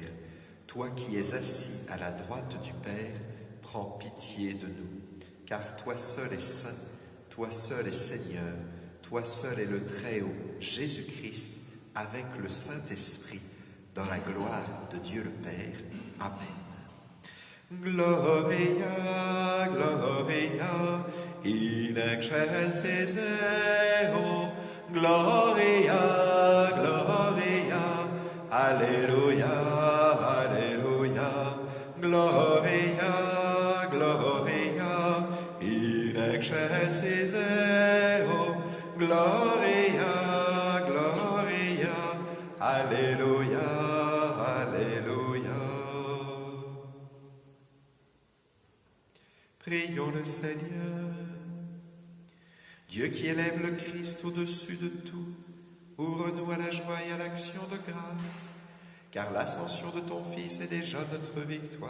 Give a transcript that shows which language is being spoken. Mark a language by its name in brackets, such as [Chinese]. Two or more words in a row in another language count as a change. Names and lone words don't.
[French] Toi qui es assis à la droite du Père, prends pitié de nous. Car toi seul es saint, toi seul es Seigneur, toi seul es le Très-Haut, Jésus-Christ, avec le Saint-Esprit, dans la gloire de Dieu le Père. Amen. [Latin] Gloria, Gloria, in excelsis Deo. Gloria, Gloria, Alleluia, Alleluia. Gloria. Gloria, Gloria, in excelsis Deo, Gloria, Gloria, [French] Alléluia, Alléluia. Prions le Seigneur. Dieu qui élève le Christ au-dessus de tout, ouvre-nous à la joie et à l'action de grâce, car l'ascension de ton Fils est déjà notre victoire.